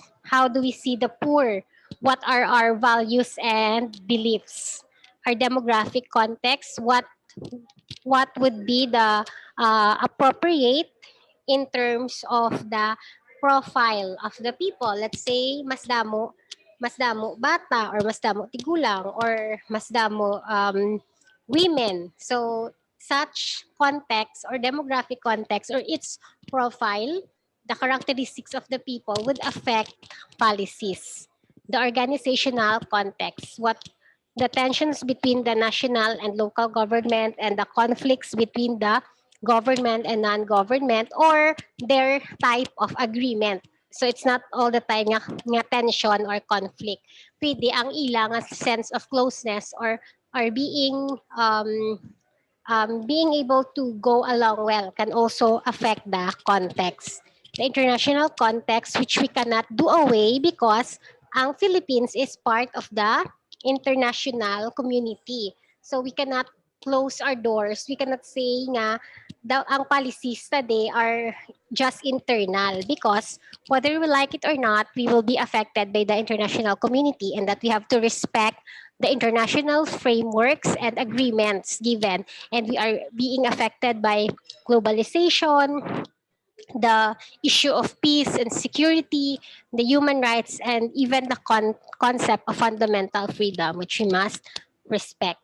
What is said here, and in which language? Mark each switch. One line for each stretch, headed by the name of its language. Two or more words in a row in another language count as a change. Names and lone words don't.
English: How do we see the poor? What are our values and beliefs? Our demographic context, what would be the appropriate in terms of the profile of the people. Let's say
Hiligaynon: mas damo bata or mas damo tigulang or mas damo women.
English: So such context or demographic context or its profile, the characteristics of the people would affect policies. The organizational context, what the tensions between the national and local government and the conflicts between the government and non-government or their type of agreement. So it's not all the time nga tension or conflict.
Hiligaynon: Pwede ang ilang
English: sense of closeness or being able to go along well can also affect the context. The international context, which we cannot do away because ang Philippines is part of the international community. So we cannot close our doors. We cannot say
Hiligaynon: nga ang
English: policies today are just internal because whether we like it or not, we will be affected by the international community and that we have to respect the international frameworks and agreements given, and we are being affected by globalization, the issue of peace and security, the human rights, and even the concept of fundamental freedom, which we must respect.